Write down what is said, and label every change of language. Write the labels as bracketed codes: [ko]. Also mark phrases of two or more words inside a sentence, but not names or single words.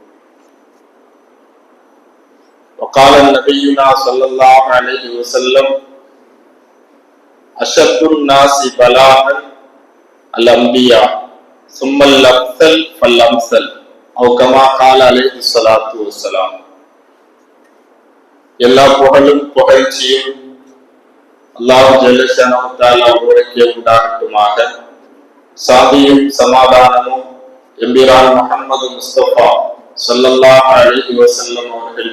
[ar] وقال نبينا صلى الله عليه وسلم: أشد الناس بلاء الأنبياء ثم الأمثل فالأمثل أو كما قال عليه الصلاة والسلام. [ta] எல்லா புகழும் புகழ்ச்சியும் [ar] الله جل شأنه تعالى [ta] ஒருவருக்கே உண்டாகட்டுமாக. சாந்தியும் சமாதானமும் எம்பிரான் முஹம்மது முஸ்தபா [ar] صلى الله عليه وسلم [ta] அவர்கள்